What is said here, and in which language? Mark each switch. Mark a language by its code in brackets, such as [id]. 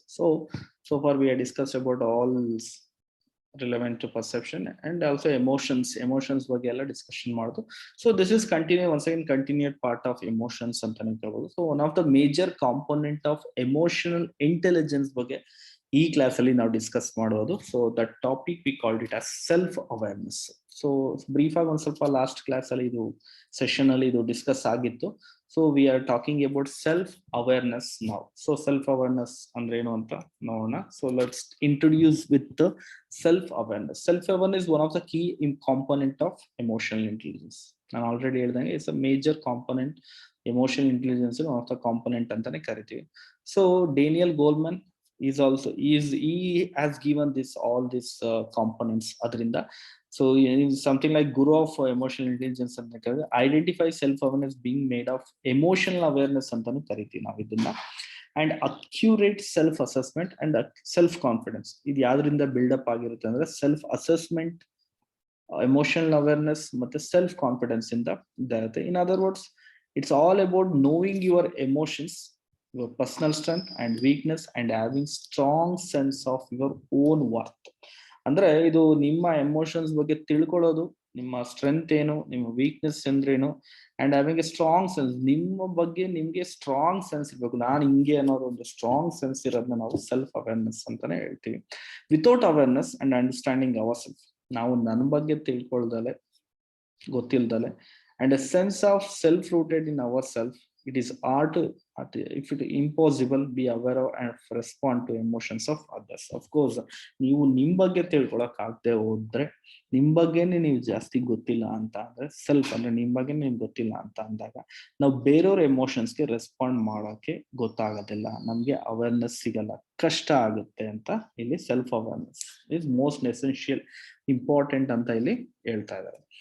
[en] So far we have discussed about all relevant to perception and also emotions [kn] ಬಗ್ಗೆ ಎಲ್ಲ discussion ಮಾಡೋದು. [en] So this is once again continued part of emotions [kn] ಅಂತಾನೆ ಹೇಳ್ಬೋದು. [en] So one of the major component of emotional intelligence [kn] ಬಗ್ಗೆ ಈ class ಅಲ್ಲಿ ನಾವು discuss ಮಾಡೋದು. [en] So that topic we called it as self awareness. So brief [kn] ಆಗಿ ಒಂದ್ ಸ್ವಲ್ಪ ಲಾಸ್ಟ್ ಕ್ಲಾಸ್ ಅಲ್ಲಿ ಇದು ಸೆಷನ್ ಅಲ್ಲಿ ಇದು ಡಿಸ್ಕಸ್ ಆಗಿತ್ತು. [en] So we are talking about self awareness now. So self awareness [kn] ಅಂದ್ರೆ ಏನು ಅಂತ ನೋಡೋಣ. [en] So let's introduce with self awareness. Self awareness one of the key in component of emotional intelligence. [kn] ನಾನು ಆಲ್ರೆಡಿ ಹೇಳ್ದಂಗೆ [en] It's a major component. Emotional intelligence one of the component [kn] ಅಂತಾನೆ ಕರಿತೀವಿ. [en] So Daniel Goleman he has given all these components adrinda. So something like guru of emotional intelligence anta identify self awareness being made of emotional awareness [kn] antanu kariti navu idunna, [en] and accurate self assessment and self confidence. [kn] Idu yadrinda build up agirutte andre self assessment, emotional awareness ಮತ್ತೆ self confidence ಇಂದ ಇರುತ್ತೆ. [en] In other words, it's all about knowing your emotions, your personal strength and weakness, and having strong sense of your own worth. [kn] ಅಂದ್ರೆ ಇದು ನಿಮ್ಮ emotions ಬಗ್ಗೆ ತಿಳ್ಕೊಳ್ಳೋದು, ನಿಮ್ಮ strength ಏನು, ನಿಮ್ಮ ವೀಕ್ನೆಸ್ ಅಂದ್ರೇನು, [en] And having a strong sense. [kn] ನಿಮ್ಮ ಬಗ್ಗೆ ನಿಮ್ಗೆ ಸ್ಟ್ರಾಂಗ್ ಸೆನ್ಸ್ ಇರ್ಬೇಕು. ನಾನು ಹಿಂಗೆ ಅನ್ನೋದು ಒಂದು ಸ್ಟ್ರಾಂಗ್ ಸೆನ್ಸ್ ಇರೋದನ್ನ ನಾವು ಸೆಲ್ಫ್ ಅವೇರ್ನೆಸ್ ಅಂತಾನೆ ಹೇಳ್ತೀವಿ. [en] without awareness and understanding our self, [kn] ನಾವು ನನ್ನ ಬಗ್ಗೆ ತಿಳ್ಕೊಳ್ದಲೆ, ಗೊತ್ತಿಲ್ದಲೆ, [en] and a sense of self rooted in ourselves, it is hard to, if it impossible, be aware of and respond to emotions of others. [kn] Of course, ನೀವು ನಿಮ್ ಬಗ್ಗೆ ತಿಳ್ಕೊಳಕ್ ಆಗದೆ ಹೋದ್ರೆ, ನಿಮ್ ಬಗ್ಗೆನೆ ನೀವು ಜಾಸ್ತಿ ಗೊತ್ತಿಲ್ಲ ಅಂತ ಅಂದ್ರೆ, ಸೆಲ್ಫ್ ಅಂದ್ರೆ ನಿಮ್ ಬಗ್ಗೆ ನಿಮ್ಗೆ ಗೊತ್ತಿಲ್ಲ ಅಂತ ಅಂದಾಗ ನಾವು ಬೇರೆಯವ್ರ ಎಮೋಷನ್ಸ್ಗೆ ರೆಸ್ಪಾಂಡ್ ಮಾಡೋಕೆ ಗೊತ್ತಾಗೋದಿಲ್ಲ, ನಮ್ಗೆ ಅವೇರ್ನೆಸ್ ಸಿಗಲ್ಲ, ಕಷ್ಟ ಆಗುತ್ತೆ ಅಂತ ಇಲ್ಲಿ [en] self awareness is most essential, important [kn] ಅಂತ ಇಲ್ಲಿ ಹೇಳ್ತಾ ಇದ್ದಾರೆ.